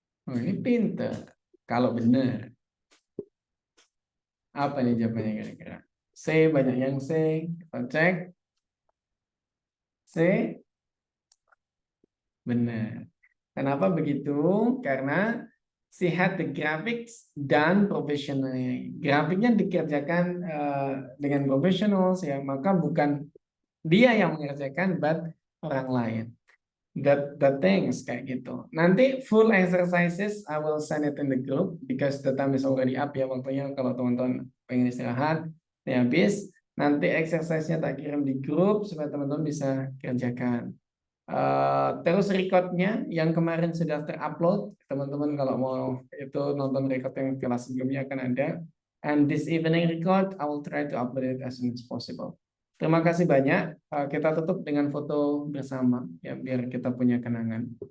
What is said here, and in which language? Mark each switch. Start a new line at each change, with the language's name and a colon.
Indonesian: Oh, ini pintar. Kalau benar. Apa nih jawabannya kira-kira? C, banyak yang C. Kita cek. C. Benar. Kenapa begitu? Karena
English: she had the graphics done professionally.
Indonesian: Grafiknya dikerjakan dengan profesional, ya, maka bukan dia yang mengerjakan, but orang lain.
English: That things
Indonesian: kayak gitu. Nanti
English: full exercises I will send it in the group because the time is already up
Indonesian: ya, waktunya kalau teman-teman pengen istirahat ya habis. Nanti exercise-nya tak kirim di grup supaya teman-teman bisa kerjakan. Terus recordnya yang kemarin sudah terupload, teman-teman kalau mau itu nonton record yang kelas sebelumnya akan ada.
English: And this evening record I will try to upload it as soon as possible.
Indonesian: Terima kasih banyak. Kita tutup dengan foto bersama ya biar kita punya kenangan.